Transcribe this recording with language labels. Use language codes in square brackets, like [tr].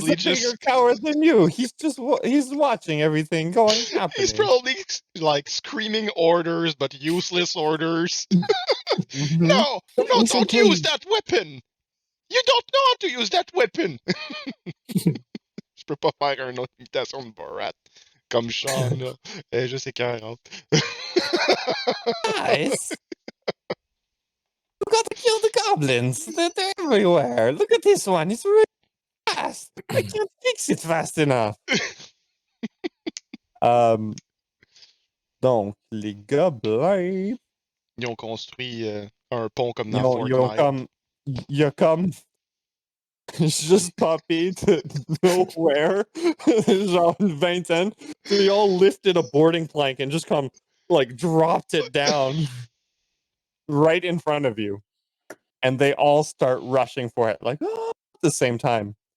[en] He's a bigger coward than you. He's just he's watching everything going happening. He's probably like screaming orders, but useless orders. Mm-hmm. No, don't use that weapon. You don't know how to use that weapon. [fr] Je peux pas faire une autre imitation de Borat comme Sean là. Elle est juste écœurante. [en] Guys, we've got to kill the goblins. They're everywhere. Look at this one. It's really fast. I can't fix it fast enough. [fr] Donc, les gobelins. Ils ont construit un pont comme dans Fortnite. [en] You come just poppé to nowhere. [fr] Genre une vingtaine. [en] So they all lifted a boarding plank and just come, like, dropped it down right in front of you. and they all start rushing for it, like "Ah!" at the same time.